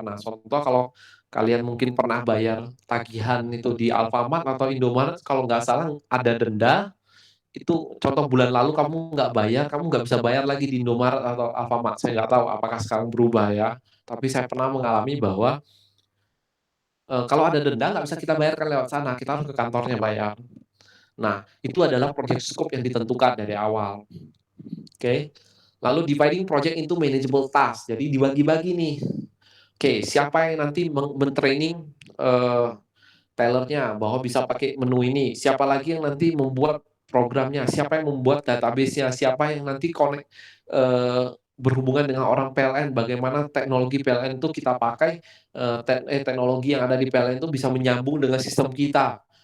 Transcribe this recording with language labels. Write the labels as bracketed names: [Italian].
[Indonesian] Nah, contoh kalau kalian mungkin pernah bayar tagihan itu di Alfamart atau Indomaret, kalau nggak salah ada denda, itu contoh bulan lalu kamu nggak bayar, kamu nggak bisa bayar lagi di Indomaret atau Alfamart. Saya nggak tahu apakah sekarang berubah ya. Tapi saya pernah mengalami bahwa kalau ada denda nggak bisa kita bayarkan lewat sana, kita harus ke kantornya bayar. Nah, itu adalah project scope yang ditentukan dari awal. Oke. Lalu [English] dividing project into manageable task. [Indonesian] Jadi dibagi-bagi nih. Oke, siapa yang nanti men-training tellernya bahwa bisa pakai menu ini? Siapa lagi yang nanti membuat programnya? Siapa yang membuat database-nya? Siapa yang nanti connect berhubungan dengan orang PLN? Bagaimana teknologi PLN itu kita pakai, teknologi yang ada di PLN itu bisa menyambung dengan sistem kita.